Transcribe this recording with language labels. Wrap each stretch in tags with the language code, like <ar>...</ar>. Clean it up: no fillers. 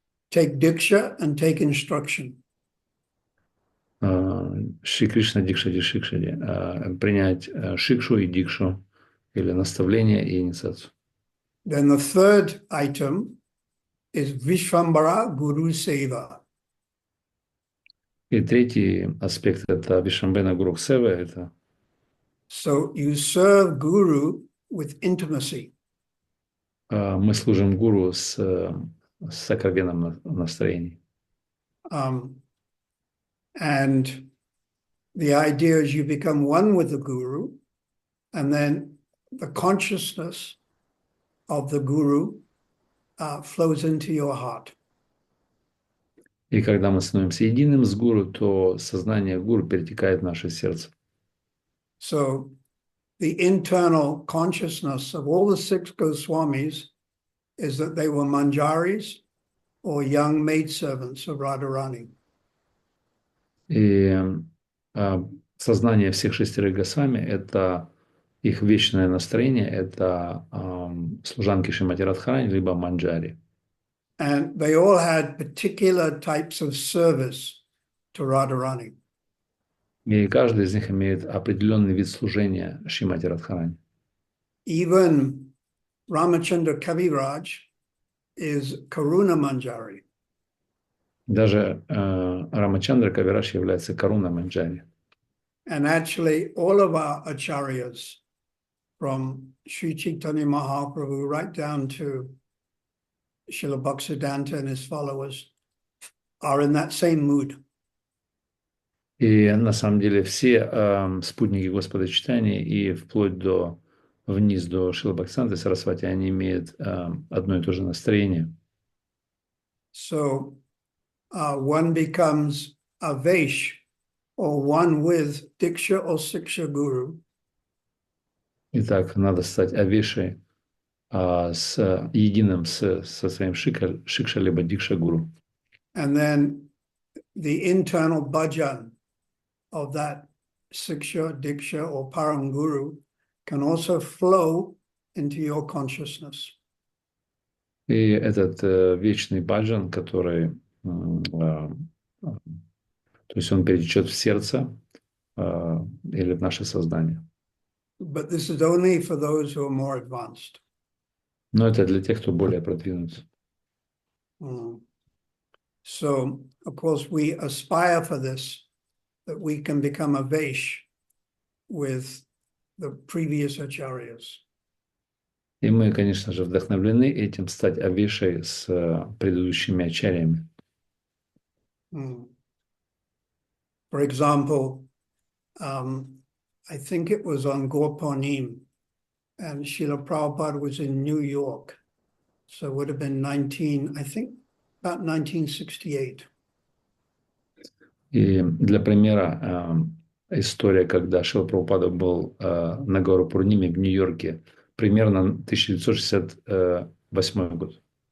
<en>Take diksha and take instruction.</en> <sa>Шри Кришна Дикшади Шикшади.</sa> <ru>Принять шикшу и дикшу, или наставление и инициацию.</ru> <en>Then the third item is Vishvambara Guru Seva.</en> <ru>И третий аспект – это Вишамбена Гуру Сева. Это</ru> <en>So you serve Guru with intimacy.</en> <ru>мы служим гуру с сокровенным настроением.</ru> <en>And the idea is you become one with the Guru, and then the consciousness of the Guru flows into your heart.</en> <ru>И когда мы становимся единым с гуру, то сознание гуру перетекает в наше сердце.</ru> <en>So the internal consciousness of all the 6 Goswamis is that they were manjaris or young maidservants of Radharani.</en> <ru>И сознание всех 6 Госвами – это их вечное настроение, это служанки Шримати Радхарани, либо манджари.</ru> <en>And they all had particular types of service to Radharani.</en> <ru>И каждый из них имеет определенный вид служения Шримати Радхарани.</ru> <en>Even Ramachandra Kaviraj is Karuna Manjari.</en> <ru>Даже Рамачандра Кавираш является Каруна Манджари.</ru> <en>And actually all of our acharyas from Sri Chaitanya Mahaprabhu right down to Srila Bhaktisiddhanta and his followers are in that same mood.</en> <ru>И на самом деле все спутники Господа Читания и вплоть до вниз до Шрилы Бхактисиданты Сарасвати, они имеют одно и то же настроение.</ru> <en>So one becomes a Vaish or one with Diksha or Siksha Guru.</en> <ru>Итак, надо стать авешей с единым со своим шикша либо дикша гуру.</ru> <en>And then the internal bhajan of that Siksha, Diksha or Param Guru can also flow into your consciousness.</en> <ru>И этот вечный баджан, который, то есть он перетечет в сердце или в наше сознание.</ru> <en>But this is only for those who are more advanced.</en> <ru>Но это для тех, кто более продвинут.</ru> <en>So, of course, we aspire for this, that we can become a Vaish with the previous acharyas.</en> <ru>И мы, конечно же, вдохновлены этим стать авешей с предыдущими ачарьями.</ru> <en>For example, I think it was on Gorponim, and Srila Prabhupada was in New York. So it would have been about 1968.</en> <ru>И для примера история, когда Шрила Прабхупада был на гору Пурниме в Нью-Йорке, примерно 1968 год.</ru>